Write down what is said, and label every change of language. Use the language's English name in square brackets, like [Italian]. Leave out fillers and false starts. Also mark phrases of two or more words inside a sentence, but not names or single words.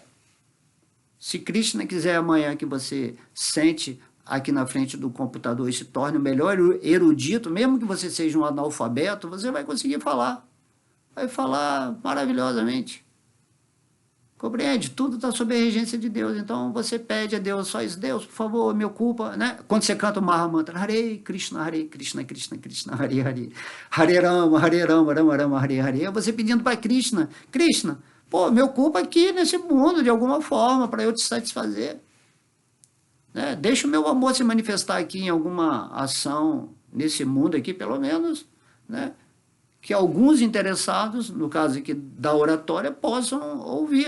[Portuguese] Se Krishna quiser amanhã que você sente aqui na frente do computador e se torne o melhor erudito, mesmo que você seja um analfabeto, você vai conseguir falar. Vai falar maravilhosamente. Compreende? Tudo está sob a regência de Deus. Então você pede a Deus, só isso, Deus, por favor, me ocupa, né? Quando você canta o Maha Mantra, [Sanskrit] Hare Krishna, Krishna, Krishna, Hare Hare, Hare Rama, Rama Rama, Hare Hare, [Portuguese] é você pedindo para Krishna, Krishna, pô, me ocupa aqui nesse mundo de alguma forma para eu te satisfazer. Né? Deixa o meu amor se manifestar aqui em alguma ação nesse mundo aqui, pelo menos, né? Que alguns interessados, no caso aqui da oratória, possam ouvir.